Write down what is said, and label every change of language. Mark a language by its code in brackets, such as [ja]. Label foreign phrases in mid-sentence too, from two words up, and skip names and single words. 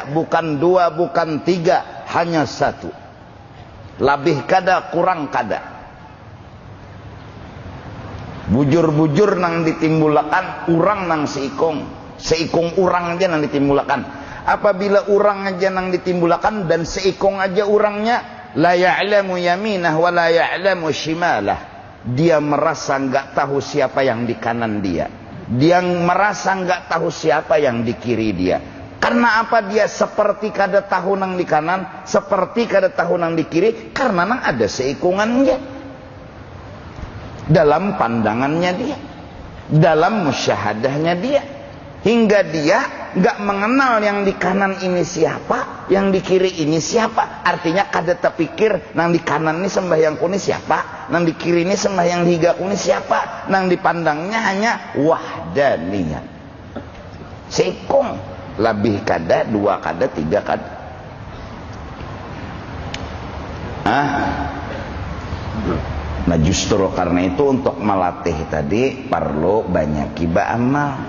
[id] Bukan dua, bukan tiga. Hanya satu. [bjn] Labih kada, kurang kada. Bujur-bujur nang ditimbulakan, urang nang seikung. Seikung urang aja nang ditimbulakan. Apabila urang aja nang ditimbulakan dan seikung aja urangnya, [ar] la ya'lamu yaminah wa la ya'lamu shimalah. [id] Dia merasa enggak tahu siapa yang di kanan dia. Dia merasa enggak tahu siapa yang di kiri dia. Karena apa? [bjn] Dia seperti kada tahu nang di kanan, seperti kada tahu nang di kiri, karena nang ada seikungannya [id] dalam pandangannya dia, dalam musyahadahnya dia, hingga dia enggak mengenal yang di kanan ini siapa, yang di kiri ini siapa. [bjn] Artinya kada terpikir nang di kanan ini sembahyang kuni siapa, nang di kiri ini sembahyang higa kuni siapa. Nang dipandangnya hanya wahdaniyah. Seikung, lebih kada, dua kada, tiga kada. [id] Nah justru karena itu untuk melatih tadi perlu banyak ba'amal.